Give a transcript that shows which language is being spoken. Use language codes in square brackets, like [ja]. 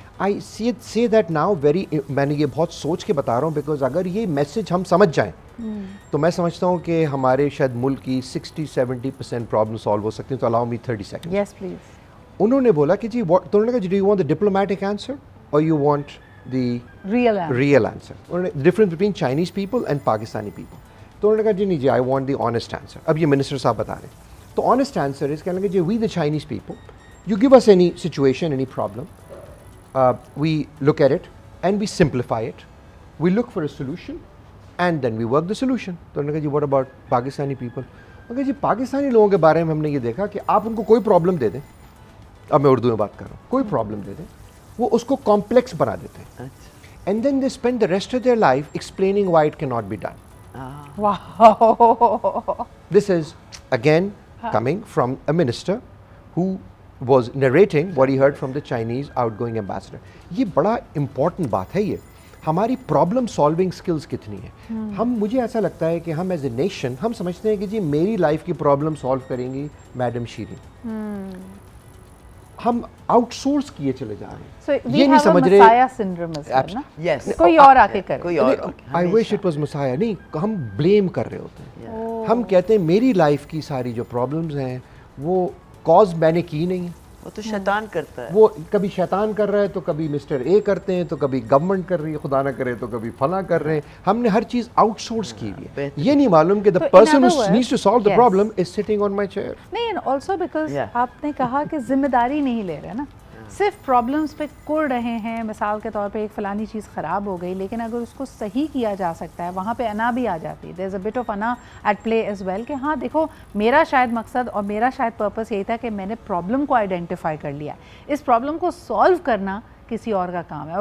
[en] I see that now very, [ur] میں نے یہ بہت سوچ کے بتا رہا ہوں, بیکاز اگر یہ میسج ہم سمجھ جائیں تو میں سمجھتا ہوں کہ ہمارے شاید ملک کی 60-70% پرابلم سالو ہو سکتی ہیں. [en] تو allow me 30 second. Yes please. [ur] انہوں نے بولا کہ جی تو انہوں نے کہا [en] Do you want the diplomatic answer or you want the real answer. [ur] انہوں نے [en] Difference between Chinese people and Pakistani people. [ur] تو انہوں نے کہا جی نہیں جی [en] I want the honest answer. [ur] اب یہ منسٹر صاحب بتا رہے ہیں. تو آنیسٹ آنسر اس کہنے لگے جی [en] We the Chinese people, you give us any situation, any problem, we look at it and we simplify it, we look for a solution and then we work the solution. [ur] تو انہوں نے کہا جی [en] what about [ur] Pakistani people. میں کہا جی پاکستانی لوگوں کے بارے میں ہم نے یہ دیکھا کہ آپ ان کو کوئی پرابلم دے دیں, اب میں اردو میں بات کر رہا ہوں, کوئی پرابلم دے دیں وہ اس کو کمپلیکس بنا دیتے ہیں, [en] and then they spend the rest of their life explaining why it cannot be done. Wow. This is again coming from a minister who was narrating what he heard from the Chinese outgoing ambassador. [ur] یہ بڑا important بات ہے, یہ ہماری problem solving skills کتنی ہیں. ہم, مجھے ایسا لگتا ہے کہ ہم ایز اے نیشن ہم سمجھتے ہیں کہ جی میری لائف کی پرابلم سالو کریں گی میڈم شیرین. ہم آؤٹ سورس کیے چلے جا رہے ہیں, یہ نہیں سمجھ رہے کوئی اور آ کے کرے. [en] I wish it was messiah. [ur] نہیں, ہم بلیم کر رہے ہوتے ہیں. ہم کہتے ہیں میری لائف کی ساری جو پرابلمز ہیں وہ کاز میں نے کی نہیں ہے, وہ تو شیطان کرتا ہے. وہ کبھی شیطان کر رہا ہے تو کبھی مسٹر اے کرتے ہیں تو کبھی گورنمنٹ کر رری ہے, خدا نہ کرے تو کبھی فلاں کر رہے ہیں. ہم نے ہر چیز آؤٹ سورس کی ہوئی ہے. یہ نہیں معلوم کہ [en] the person who needs to solve the problem is sitting on my chair. [ur] نہیں, [en] also because [ur] آپ نے کہا کہ ذمہ داری نہیں لے رہے نا, صرف پرابلمس پہ کڑ رہے ہیں. مثال کے طور پہ ایک فلانی چیز خراب ہو گئی, لیکن اگر اس کو صحیح کیا جا سکتا ہے وہاں پہ انا بھی آ جاتی ہے. [en] there is a bit of انا at play as well [ur] کہ ہاں دیکھو میرا شاید مقصد اور میرا شاید پرپس یہی تھا کہ میں نے پرابلم کو آئیڈینٹیفائی کر لیا, اس پرابلم کو سالو کرنا کسی اور کا کام ہے.